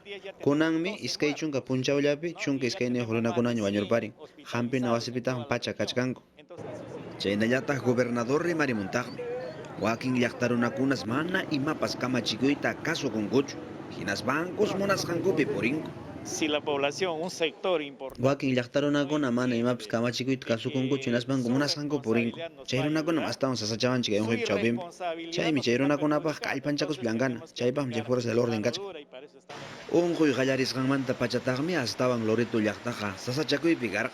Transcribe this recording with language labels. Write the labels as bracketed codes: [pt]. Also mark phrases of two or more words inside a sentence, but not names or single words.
[qu] Kunanmi iskay chunka punchawllapi chunka iskayniyuq runakunaña wañurparin. Hampina wasipitaq pacha kachkanku. Chaynallataq gobernador rimarimuntaqmi. Wakin llaqtarunakunas mana imapas kamachikuyta kasukunkuchu. Hinas bancos munasqankupi purinku. [es] si la población, un sector importante. [qu] Wakin llaqtarunakuna mana imapas kamachikuyta kasukunkuchu hinas banco munasqanku purinku. Chay runakuna astawan sasachawanchik ayunquypi chawpinpi. Chaymi chay runakunapaq kallpanchakus blankana. Chaypaqmi chay [es] fuerzas del orden [qu] kachka. Unquy qallarisqanmanta pachataqmi astawan Loreto llaqtaqa sasachakuypi karqa.